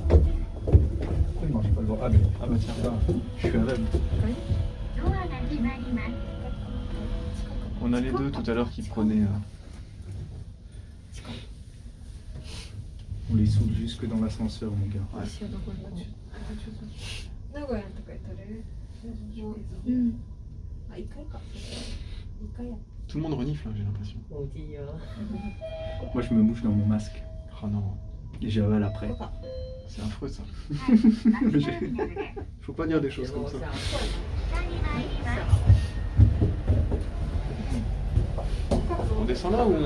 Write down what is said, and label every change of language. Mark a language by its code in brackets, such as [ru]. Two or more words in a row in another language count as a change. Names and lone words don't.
[fr] Non, j'ai pas le droit. Ah bah tiens, ça, je suis aveugle. On a les deux tout à l'heure qui prenaient. On les saoule jusque dans l'ascenseur, mon gars. Ouais. [ja] 名古屋とか行ったらもう、うん、あ、一回か。 [fr] Tout le monde renifle, hein, j'ai l'impression. Moi je me mouche dans mon masque. Oh non, Et j'avale après. c'est affreux ça. Faut pas dire des choses comme ça. On descend là ou on...